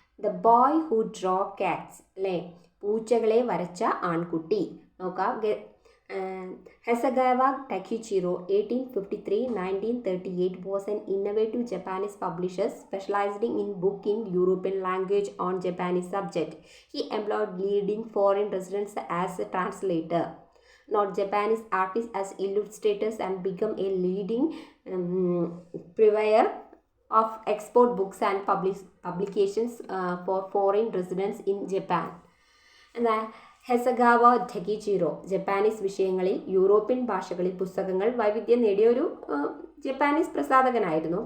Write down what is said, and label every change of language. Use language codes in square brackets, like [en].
[en] the boy who drew cats, [ml] അല്ലേ, പൂച്ചകളെ വരച്ച ആൺകുട്ടി. നോക്കാം. [en] Hasegawa Takichiro, 1853-1938, was an innovative Japanese publisher specializing in book in European language on Japanese subject. He employed leading foreign residents as a translator, not Japanese artists as illustrators, and became a leading purveyor of export books and publications for foreign residents in Japan. [ml] And ഹെസഗാവ ടകിച്ചിറോ Japanese വിഷയങ്ങളിൽ European ഭാഷകളിൽ പുസ്തകങ്ങൾ വൈവിധ്യം നേടിയ ഒരു Japanese പ്രസാധകനായിരുന്നു.